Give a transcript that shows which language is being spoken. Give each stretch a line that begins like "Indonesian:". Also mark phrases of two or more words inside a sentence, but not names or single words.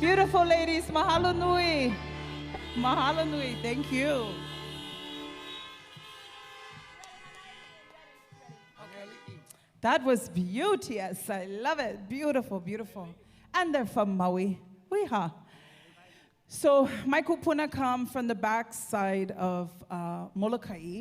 English: beautiful, ladies.
Hawaiian: Mahalo nui. Mahalo nui.
English: Thank you. That was beauteous. I love it. Beautiful, beautiful. And they're from Maui. Weha. So my kupuna come from the back side of Molokai.